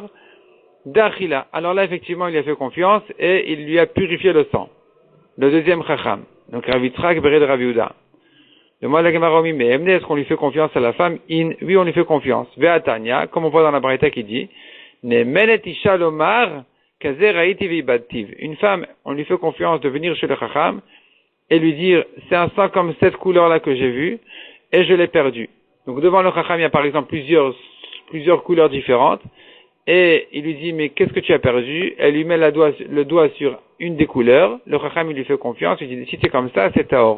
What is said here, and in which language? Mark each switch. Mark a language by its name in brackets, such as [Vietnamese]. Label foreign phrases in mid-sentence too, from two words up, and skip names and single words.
[French] Dachila, alors là effectivement il a fait confiance et il lui a purifié le sang. Le deuxième Chacham, donc Ravitrak Beret de Rav Yehuda. Demande la Gemara mais est-ce qu'on lui fait confiance à la femme? Oui, on lui fait confiance. Ve'atanya, comme on voit dans la braïta qui dit, [Hebrew] נאמנת אשה לומר כזה ראיתי ואבדתיו. [French] Une femme, on lui fait confiance de venir chez le Chacham et lui dire, c'est un sang comme cette couleur-là que j'ai vu et je l'ai perdu. Donc devant le Chacham, il y a par exemple plusieurs couleurs différentes et il lui dit, mais qu'est-ce que tu as perdu? Elle lui met le doigt sur une des couleurs. Le Chacham, il lui fait confiance, il dit, si c'est comme ça, c'est Taor.